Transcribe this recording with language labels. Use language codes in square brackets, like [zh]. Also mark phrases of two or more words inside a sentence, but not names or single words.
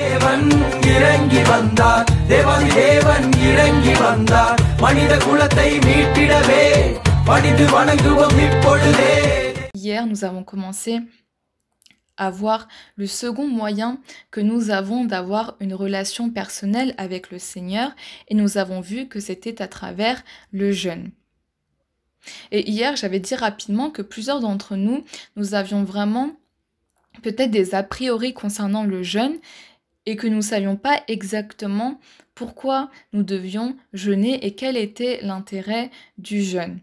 [ta] தேவன் இறங்கி வந்தார் தேவாதி தேவன் இறங்கி வந்தார் மனித குலத்தை மீட்டிடவே பணிந்து வணங்குவோம் இப்பொழுதே. [fr] Hier, nous avons commencé à voir le second moyen que nous avons d'avoir une relation personnelle avec le Seigneur et nous avons vu que c'était à travers le jeûne. Et hier, j'avais dit rapidement que plusieurs d'entre nous, nous avions vraiment peut-être des a priori concernant le jeûne et que nous ne savions pas exactement pourquoi nous devions jeûner et quel était l'intérêt du jeûne.